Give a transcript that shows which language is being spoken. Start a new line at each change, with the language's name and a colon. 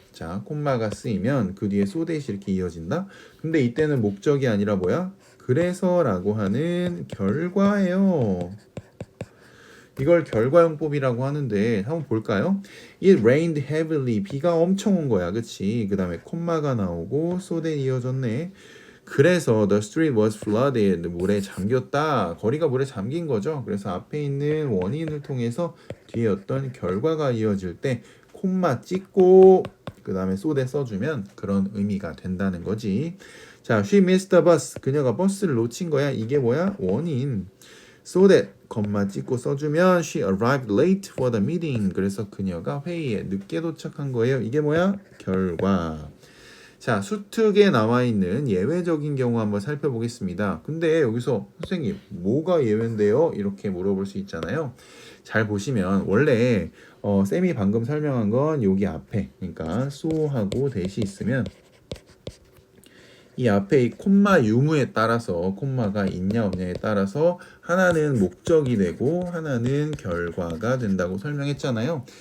Korean: 자, 콤마가 쓰이면 그 뒤에 so that이 이렇게 이어진다. 근데 이때는 목적이 아니라 뭐야? 그래서라고 하는 결과예요. 이걸 결과용법이라고 하는데 한번 볼까요?
English: It rained heavily.
Korean: 비가 엄청 온 거야. 그치? 그 다음에 콤마가 나오고 so that 이어졌네. 그래서
English: the street was flooded.
Korean: 물에 잠겼다. 거리가 물에 잠긴 거죠. 그래서 앞에 있는 원인을 통해서 뒤에 어떤 결과가 이어질 때 콤마 찍고 그 다음에 so that 써주면 그런 의미가 된다는 거지.
English: 자, she missed the bus.
Korean: 그녀가 버스를 놓친 거야. 이게 뭐야? 원인.
English: so that
Korean: 콤마 찍고 써주면
English: she arrived late for the meeting.
Korean: 그래서 그녀가 회의에 늦게 도착한 거예요. 이게 뭐야? 결과. 자, 수특에 나와 있는 예외적인 경우 한번 살펴보겠습니다. 근데 여기서 선생님 뭐가 예외인데요? 이렇게 물어볼 수 있잖아요. 잘 보시면 원래 쌤이 방금 설명한 건 여기 앞에 그러니까 so하고 that이 있으면 이 앞에 이 콤마 유무에 따라서 콤마가 있냐 없냐에 따라서 하나는 목적이 되고 하나는 결과가 된다고 설명했잖아요.